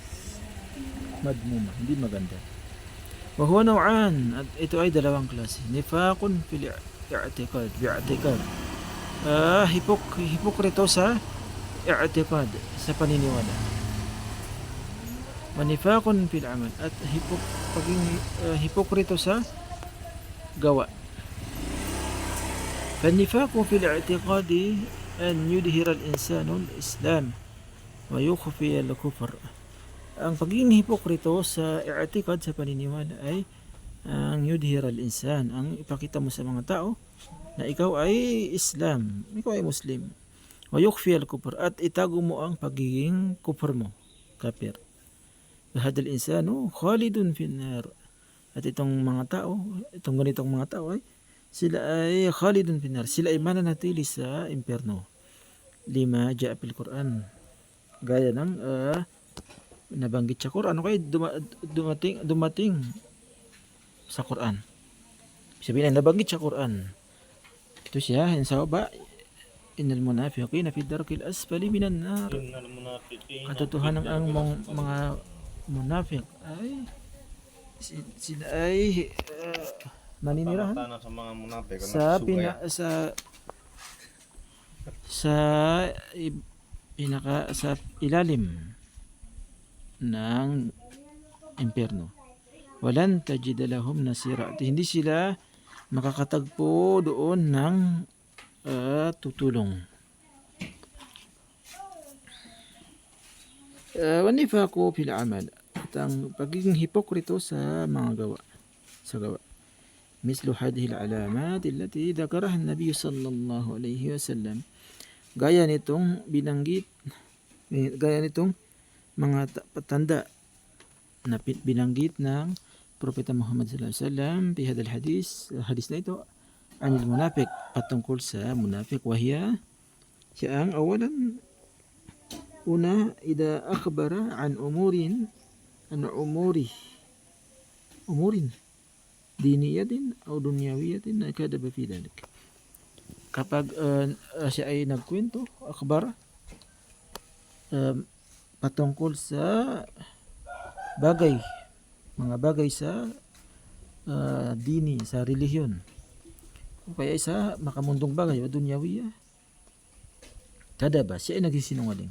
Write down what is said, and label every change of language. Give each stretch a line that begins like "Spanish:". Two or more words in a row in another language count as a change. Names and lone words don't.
Filipino: Madmuma, hindi maganda.
Arabic: وهو نوعان,
Filipino: at ito ay dalawang klase.
Arabic: نفاق في الاعتقاد بالاعتقاد.
Filipino: Hipokrito sa i'tiqad, sa paniniwala.
Arabic: ونفاق في العمل,
Filipino: at hipokrito sa gawa.
Arabic: فالنفاق في الاعتقاد أن يظهر الإنسان الإسلام ويخفي الكفر.
Filipino: Ang pagiging hipokrito sa i'tikad, sa paniniwala ay ang
Arabic: يظهر الإنسان,
Filipino: ang ipakita mo sa mga tao na ikaw ay Islam, ikaw ay Muslim.
Arabic: ويخفي الكفر,
Filipino: at itago mo ang pagiging kufr mo, kafir.
Arabic: هذا الإنسان خالد في النار.
Filipino: At itong mga tao, itong ganitong mga tao ay sila ay
Arabic: خالدون في النار,
Filipino: sila ay mananatili sa impyerno.
Arabic: لما جاء في القرآن,
Filipino: gaya ng nabanggit sa Quran, ano kay dumating sa Quran. Sabihin na nabanggit sa Quran. Ito siya, sa baba,
Arabic: إن المنافقين في الدرك الأسفل من النار.
Filipino: Katotohanan ang mga munafiq ay sila ay maninirahan sa mga munafik sa ilalim ng impyerno.
Arabic: ولن تجد لهم نصيرا.
Filipino: Hindi sila makakatagpo doon ng tutulong.
Arabic: والنفاق في العمل,
Filipino: at ang pagiging hipokrito sa mga gawa, sa gawa.
Arabic: مثل هذه العلامات التي ذكرها النبي صلى الله عليه وسلم.
Filipino: Gaya nitong mga tanda na binanggit ng Propeta Muhammad
Arabic: صلى الله عليه وسلم في هذا الحديث
Filipino: na ito
Arabic: عن المنافق,
Filipino: patungkol sa munafiq. Wahiya, siya ang awalan, una,
Arabic: إذا أخبر عن أمور دينية أو دنيوية فكذب في ذلك.
Filipino: Kapag siya ay nagkwento, akhbar, patungkol sa mga bagay sa dini, sa relihiyon, o kaya sa makamundong bagay o dunyawiya, kadaba, siya ay nagsisinungaling.